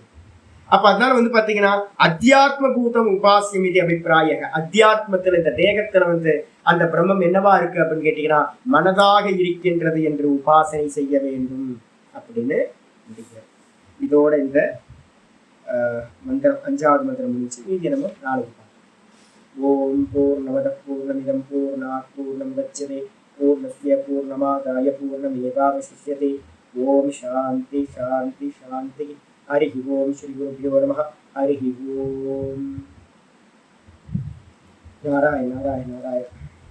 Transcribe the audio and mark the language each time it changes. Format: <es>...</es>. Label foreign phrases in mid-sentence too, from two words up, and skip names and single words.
<ta>அப்ப அதனால வந்து பாத்தீங்கன்னா</ta> <sa>अध्यात्म भूतम् उपास्यम्</sa> <ta>இது அபிப்பிராய, அத்தியாத்மத்துல இந்த தேகத்துல வந்து அந்த பிரம்மம் என்னவா இருக்கு அப்படின்னு கேட்டீங்கன்னா மனதாக இருக்கின்றது என்று உபாசனை செய்ய வேண்டும் அப்படின்னு. இதோட இந்த மந்திரம் 5வது மந்திரம் முடிச்சு, மீதி நம்ம நாளைக்கு பார்க்கலாம்.</ta> <sa>ओम् पूर्णमदः पूर्णमिदं पूर्णात् पूर्णमुदच्यते पूर्णस्य पूर्णमादाय पूर्णमेवावशिष्यते. ओम् शान्ति शान्ति शान्ति। हरि ओम्। श्री गुरुभ्यो नमः. हरि ओम्। नारायण नारायण नारायण.</sa>